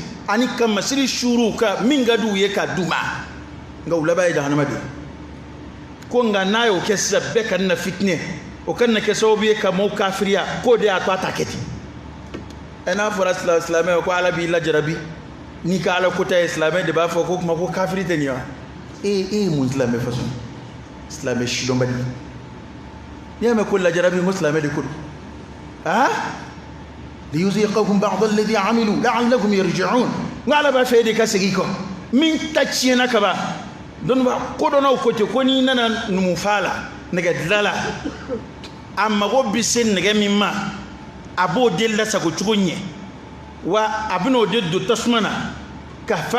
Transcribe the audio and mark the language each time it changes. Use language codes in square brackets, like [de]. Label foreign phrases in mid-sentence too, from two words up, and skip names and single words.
[bm] ani ka masiri suruw ka min ka d'u ye ka d'u ma nka u laban ye jahanama de ye ko nka n'a y'o kɛ sisan bɛɛ ka na fitinɛ o ka na kɛ sababu ye ka maaw kafiriya k'o de y'a to a ta kɛ ten n'a fɔra silamɛ ko ala b'i lajarabi n'i ka ala kota ye silamɛ de b'a fɔ ko kuma ko kafiri tɛ nin ye wa e ye mun silamɛ façon silamɛ sidɔnbali n'i y'a mɛn ko lajarabi ko silamɛ de ko don [ar] liyuziqahum ba'da alladhi amilu la'allahum yarji'un [bm] n ko ala b'a fɛ e de ka segin i kɔ min ta tiɲɛna ka ban dɔnniba kodɔnnaw ko ten ko n'i nana numufa la nɛgɛdila la a mago bɛ se nɛgɛ min ma a b'o de lasago cogo ɲɛ wa a bɛna o de don tasuma na ka fa